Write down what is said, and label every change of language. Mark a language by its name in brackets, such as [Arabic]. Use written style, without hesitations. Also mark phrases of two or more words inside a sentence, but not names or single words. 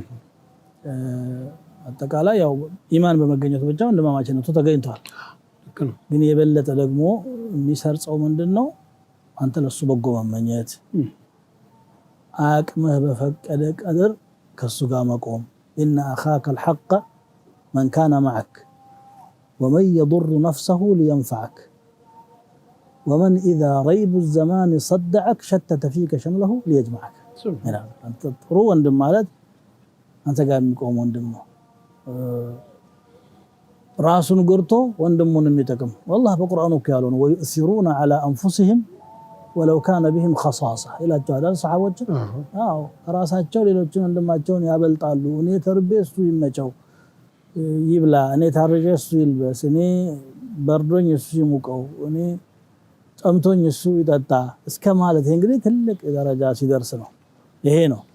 [Amharic] አጠቃላይ ያው ኢማን በመገኘቱ ብቻ ወንድማማችነቱ ተገኝቷል ግን የበለጠ ደግሞ የሚሰርጸው ምንድነው አንተ ለሱ በጎ መመኘት አቅምህ በፈቀደ ቀድር ከሱ ጋር መቆም [Arabic] إن أخاك الحق من كان معك ومن يضر نفسه لينفعك ومن إذا ريب الزمان صدعك شتت فيك شمله ليجمعك أنت ترو وندم [Amharic] ማለት አንተ ጋር የሚቆም ወንድም ነው ራሱን ጎርቶ ወንድሙን የሚጠቅም والله በቁርአኑ ያለው ነው [Arabic] ويؤثرون على أنفسهم ولو كان بهم خصاصة [Amharic] ይላቸዋል ሰሃቦች አዎ ራሳቸው ሌሎችን ወንድማቸውን ያበልጣሉ እኔ ተርቤ እሱ ይመቸው ይብላ እኔ ታረጀ እሱ ይልበስ እኔ በርዶኝ እሱ ይሙቀው እኔ ጠምቶኝ እሱ ይጠጣ እስከ ማለት እንግዲህ ትልቅ ደረጃ ሲደርስ ነው። ይሄ ነው